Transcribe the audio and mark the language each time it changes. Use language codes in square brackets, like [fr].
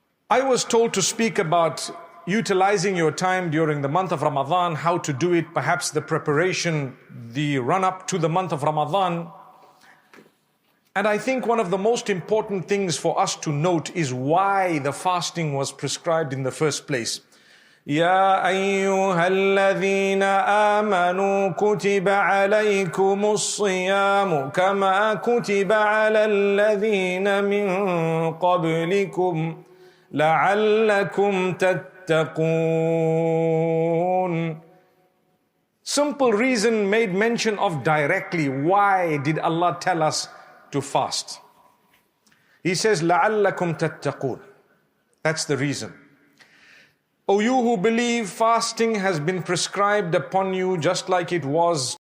[en] I was told to speak about utilizing your time during the month of Ramadan, how to do it, perhaps the preparation, the run-up to the month of Ramadan. And I think one of the most important things for us to note is why the fasting was prescribed in the first place. [ar] يا أيها الذين آمنوا كتب عليكم الصيام كما كتب على الذين من قبلكم لعلكم تتقون. [en] Simple reason made mention of directly. Why did Allah tell us to fast? He says [ar] لعلكم تتقون. [en] That's the reason. O you who believe, fasting has been prescribed upon you just like it was